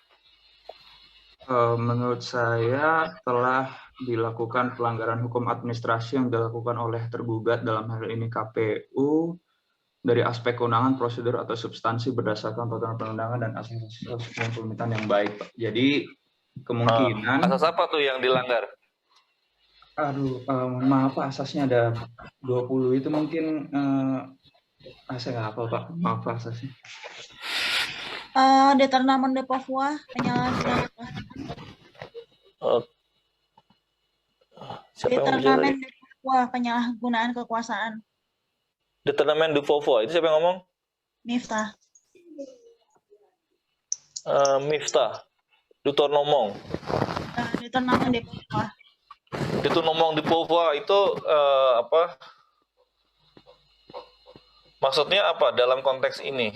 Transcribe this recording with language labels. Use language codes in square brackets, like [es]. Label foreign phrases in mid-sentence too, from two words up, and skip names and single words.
[id] Menurut saya telah dilakukan pelanggaran hukum administrasi yang dilakukan oleh tergugat, dalam hal ini KPU, dari aspek kewenangan, prosedur, atau substansi berdasarkan peraturan perundangan dan asas pemerintahan yang baik. Jadi kemungkinan... asas apa tuh yang dilanggar? Aduh, maaf Pak, asasnya ada 20 itu mungkin saya nggak hafal Pak, maaf Pak asasnya. [fr] Détournement de pouvoir, penyalahgunaan Détournement de pouvoir, [id] penyalahgunaan kekuasaan. [fr] Détournement de pouvoir, [id] itu siapa yang ngomong? Miftah. Miftah. Détournement. tenangkan di bawah. Itu ngomong di POVA itu apa? Maksudnya apa dalam konteks ini?